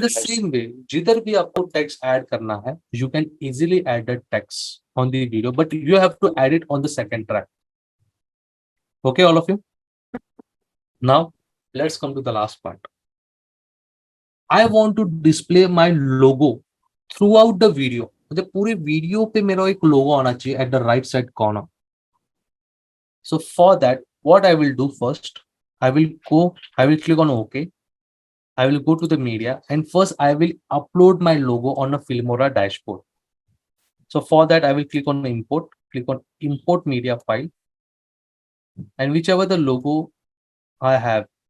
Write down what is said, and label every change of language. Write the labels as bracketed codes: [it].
[en] the same way, [hi] जिधर भी आपको text add करना है, [en] you can easily add the text on the video, but you have to add it on the second track. Okay, all of you. Now let's come to the last part. I want to display my logo throughout the video. [hi] मतलब पूरे video पे मेरा एक लोगो आना चाहिए [en] at the right side corner. So for that, what I will do first, I will click on OK. I will go to the media and first I will upload my logo on a Filmora dashboard. So for that, I will click on import, click on import media file, and whichever the logo I have.